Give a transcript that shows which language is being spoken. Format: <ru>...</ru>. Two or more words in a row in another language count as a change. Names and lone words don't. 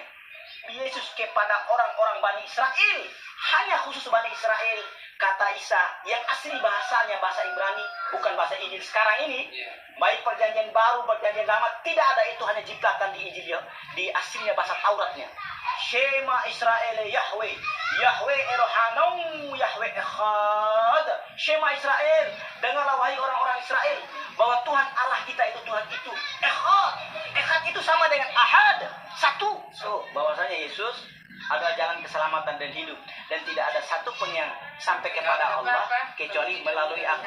<id>Yesus kepada orang-orang Bani Israel, hanya khusus Bani Israel, kata Isa yang asli bahasanya bahasa Ibrani, bukan bahasa Injil sekarang ini. Baik perjanjian baru, perjanjian lama, tidak ada, itu hanya jiplakan di Injil, di aslinya bahasa Tauratnya.</id> <he>שמע ישראל יהוה יהוה אלהינו יהוה אחד. שמע ישראל,</he> <id>dengarlah wahai orang-orang Israel bahwa Tuhan Allah kita itu Tuhan itu Echad. Echad itu sama dengan Ahad, satu. So, bahwasanya Yesus adalah jalan keselamatan dan hidup, dan tidak ada satupun yang sampai kepada Allah kecuali melalui aku.</id>